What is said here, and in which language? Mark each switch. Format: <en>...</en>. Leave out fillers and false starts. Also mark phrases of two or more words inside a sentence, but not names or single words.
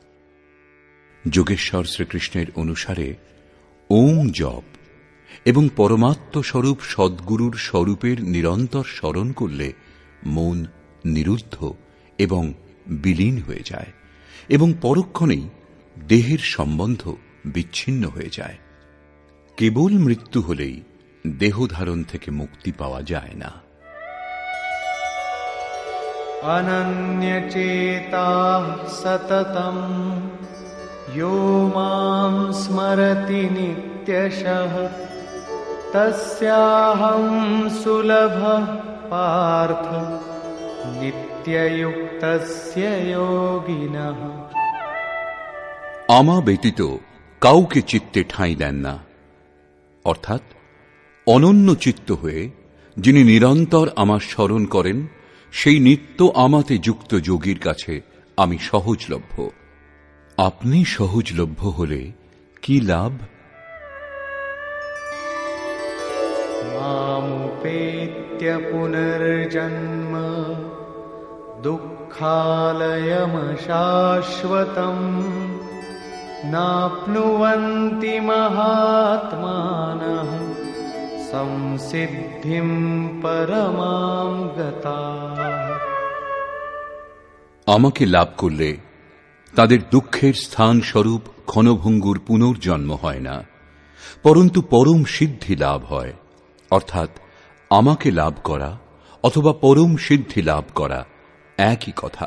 <bn>যোগেশ্বর শ্রীকৃষ্ণের অনুসারে ওম জপ এবং পরমাত্ম স্বরূপ সদ্গুরুর স্বরূপের নিরন্তর স্মরণ করলে মন নিরুদ্ধ এবং বিলীন হয়ে যায় এবং পরক্ষণেই দেহের সম্বন্ধ বিচ্ছিন্ন হয়ে যায়। কেবল মৃত্যু হলেই দেহধারণ থেকে মুক্তি পাওয়া যায় না।</bn> <sa>अनन्यचेताः सततम् यो मां स्मरति नित्यशः तस्याहं सुलभः पार्थ नित्ययुक्तस्य योगिनः।</sa> <bn>আমা ব্যতীত কাউকে চিত্তে ঠাঁই দেন না, অর্থাৎ অনন্য চিত্ত হয়ে যিনি নিরন্তর আমার স্মরণ করেন সেই নিত্য আমাতে যুক্ত যোগীর কাছে আমি সহজলভ্য। আপনি সহজলভ্য হলে কি লাভ?</bn> <sa>मामुपेत्य पुनर्जन्म दुःखालयमशाश्वतम् नाप्नुवन्ति महात्मानः संसिद्धिं परमां गताः।</sa> <bn>আমাকে লাভ করলে তাদের দুঃখের স্থান স্বরূপ ক্ষণভঙ্গুর পুনর্জন্ম হয় না, পরন্তু পরম সিদ্ধি লাভ হয়। অর্থাৎ আমাকে লাভ করা অথবা পরম সিদ্ধি লাভ করা একই কথা।</bn>